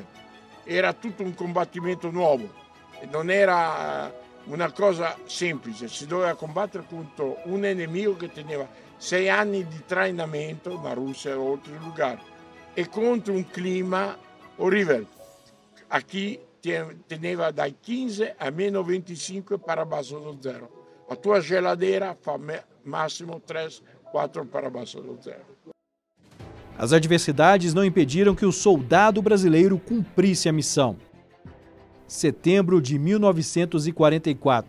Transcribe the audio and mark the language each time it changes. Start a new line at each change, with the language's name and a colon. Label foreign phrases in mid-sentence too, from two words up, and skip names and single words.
Italian: Era tutto un combattimento nuovo, non era una cosa semplice, si doveva combattere contro un nemico che teneva 6 anni di trainamento, la Russia e altri luoghi, e contro un clima orribile, a chi teneva dai 15 a meno 25
Portuguese: para baixo do zero. A tua geladeira fa máximo 3-4 para baixo do zero. As adversidades não impediram que o soldado brasileiro cumprisse a missão. Setembro de 1944.